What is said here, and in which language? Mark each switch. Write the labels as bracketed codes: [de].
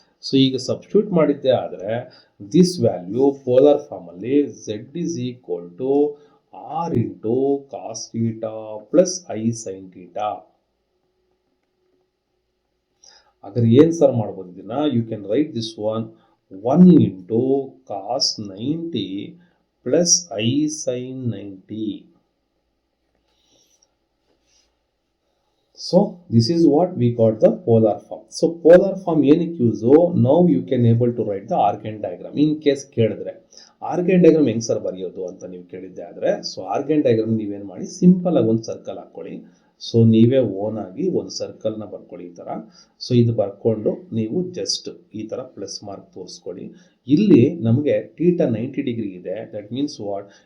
[en] so [kn] ಈಗ substitute ಮಾಡಿದ್ದೆ ಆದರೆ [en] This value polar ಫಾರ್ಮಲ್ಲಿ z is equal to r into cos theta plus i sine theta. [kn] ಹಾಗಾದ್ರೆ ಏನು ಸರ್ ಮಾಡ್ಬೋದು ಇದನ್ನ? [en] You can write this one 1 into cos 90 plus i sine 90. So this is what we got the polar form. So polar form [kn] ಏನಕ್ಕೆ use? [en] now you can able to write the argand diagram. [kn] in case ಕೇಳಿದ್ರೆ organ diagram ಹೆಂಗೆ sir ಬರೆಯೋದು ಅಂತ ನೀವು ಕೇಳಿದ್ದೆ ಆದರೆ, so organ diagram ನೀವೇನು ಮಾಡಿ, ಸಿಂಪಲ್ ಆಗಿ ಒಂದು ಸರ್ಕಲ್ ಹಾಕ್ಕೊಳ್ಳಿ. ಸೊ ನೀವೇ ಓನ್ ಆಗಿ ಒಂದು ಸರ್ಕಲ್ನ ಬರ್ಕೊಳ್ಳಿ ಈ ಥರ. ಸೊ ಇದು ಬರ್ಕೊಂಡು ನೀವು ಜಸ್ಟ್ ಈ ಥರ ಪ್ಲಸ್ ಮಾರ್ಕ್ ತೋರಿಸ್ಕೊಳ್ಳಿ. ಇಲ್ಲಿ ನಮಗೆ ಟೀಟಾ 90 ಡಿಗ್ರಿ ಇದೆ. [en] That means what?